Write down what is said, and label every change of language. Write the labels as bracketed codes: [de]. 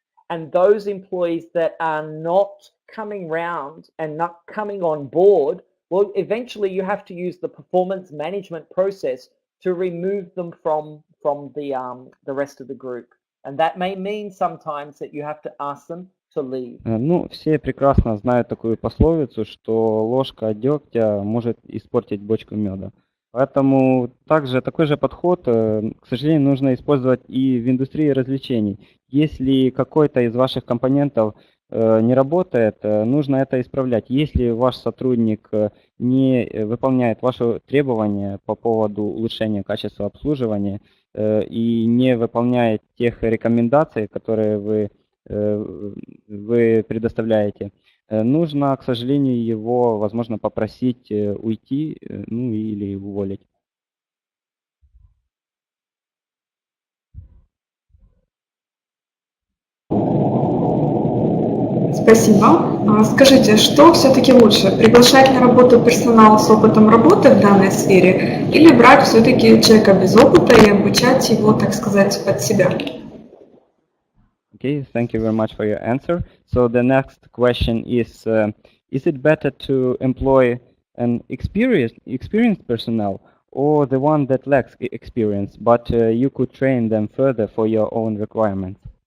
[en] And those employees that are not coming round and not coming on board, well, eventually you have to use the performance management process to remove them from the rest of the group. And that may mean sometimes that you have to ask them to leave. [ru] Ну, все прекрасно знают такую пословицу, что ложка дегтя может испортить бочку меда. Поэтому такой же подход, к сожалению, нужно использовать и в индустрии развлечений. Если какой-то из ваших компонентов не работает, нужно это исправлять. Если ваш сотрудник не выполняет ваши требования по поводу улучшения качества обслуживания и не выполняет тех рекомендаций, которые вы предоставляете, нужно, к сожалению, его, возможно, попросить уйти, ну или уволить. Спасибо. Скажите, что все-таки лучше, приглашать на работу персонал с опытом работы в данной сфере или брать все-таки человека без опыта и обучать его, так сказать, под себя? [en] Okay, thank you very much for your answer. So the next question is it better to employ an experienced personnel or the one that lacks experience, but you could train them further for your own requirements?